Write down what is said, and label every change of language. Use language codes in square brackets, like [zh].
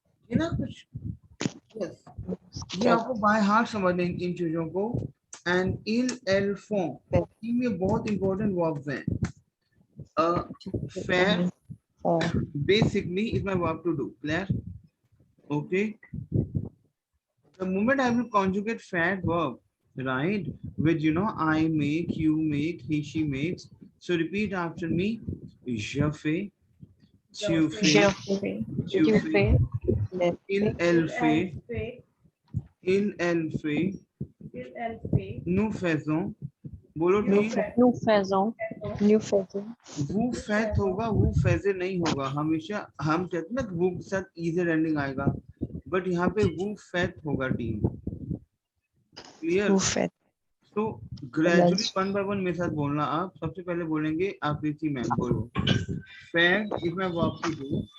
[hi] ये ना कुछ, yes. ये आपको बाय हार्ट समझने इन चीजों को। एंड इल, एल, फॉर्म, इनमें बहुत इंपॉर्टेंट वर्ब्स हैं। [en] Fair basically is my verb to do. Clear? Okay. The moment I will conjugate fair verb, right, with you know I make, you make, he, she makes. So repeat after me. [fr] Je fais, tu Je fais, fais. tu Tu fais, fais. il, elle fait, Fait. il, elle fait, Il, elle fait. nous faisons, [hi] बोलो [fr] Nous [hi] ठीक, [fr] faisons. Nous faisons. Nous faisons. [hi] वो फैत होगा, वो फैजे नहीं होगा। हमेशा हम कहते हैं ना वो के साथ इजर एंडिंग आएगा, बट यहाँ पे वो फैत होगा टीम। क्लियर? [fr] Vous faites. [hi] तो ग्रेजुअली वन बाय वन मेरे साथ बोलना आप। सबसे पहले बोलेंगे आकृति मैम, बोलो fair [en] Is my verb to do.